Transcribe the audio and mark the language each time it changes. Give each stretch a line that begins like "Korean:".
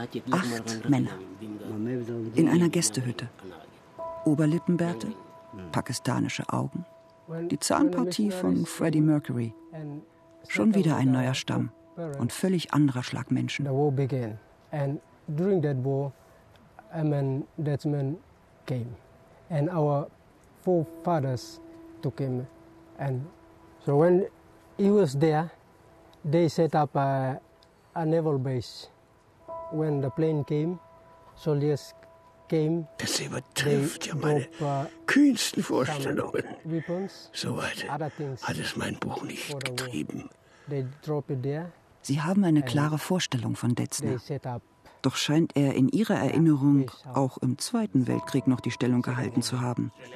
German: Acht Männer in einer Gästehütte. Oberlippenbärte, pakistanische Augen, die Zahnpartie von Freddie Mercury. Schon wieder ein neuer Stamm und völlig anderer Schlag Menschen.
English: The war began. And during that war, a man, that man came. And our forefathers took him. And so when he was there, they set up a naval base. When the plane came, soldiers came.
German: Das übertrifft ja meine kühnsten Vorstellungen. So weit hat es mein Buch nicht getrieben.
English: They drop it there.
German: Sie haben eine klare Vorstellung von Detzner. Doch scheint er in ihrer Erinnerung auch im Zweiten Weltkrieg noch die Stellung gehalten zu haben.